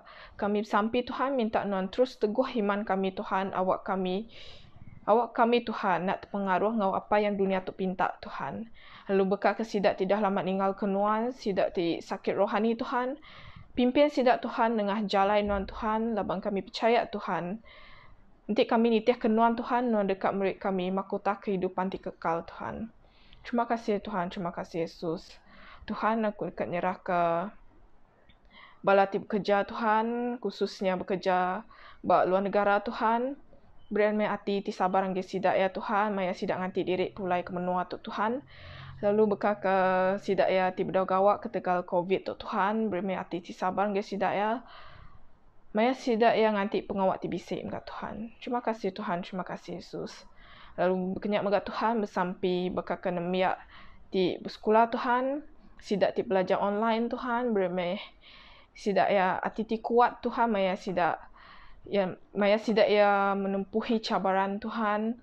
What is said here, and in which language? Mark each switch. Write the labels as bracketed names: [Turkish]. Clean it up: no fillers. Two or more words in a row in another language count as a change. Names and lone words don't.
[Iban] Kami sampai Tuhan minta Nuan terus teguh iman kami Tuhan, awak kami Tuhan nak terpengaruh ngau apa yang dunia tu pinta Tuhan. Lalu bekal ke sidak tidak lama ninggal ke Nuan, sidak ti sakit rohani Tuhan. Pimpin sidak Tuhan dengan jalan Nuan Tuhan, labang kami percaya Tuhan. Nanti kami nitih ke Nuan Tuhan, Nuan dekat murid kami, mahkota kehidupan ti kekal Tuhan. Terima kasih Tuhan, terima kasih Yesus. Tuhan, aku dekat nyerah ke bala ti bekerja Tuhan, khususnya bekerja bak luar negara Tuhan. Berian mai hati ti sabar angge sidak ya Tuhan, maya sidak nganti diri pulai ke menua tu Tuhan. Lalu bekal ke sidak ya ti bedau gawak ke tegal COVID tu Tuhan, beri mai hati ti sabar angge sidak ya. Maya sidak ya nganti pengawak ti bisik maka Tuhan. Terima kasih Tuhan, terima kasih Yesus. Lalu berkenyak megat Tuhan bersampi bekal ke nemiak ti bersekolah Tuhan, sidak ti belajar online Tuhan, bermeh sidak ya hati ti kuat Tuhan, maya sidak ya [Malay] menempuhi cabaran [Iban] Tuhan.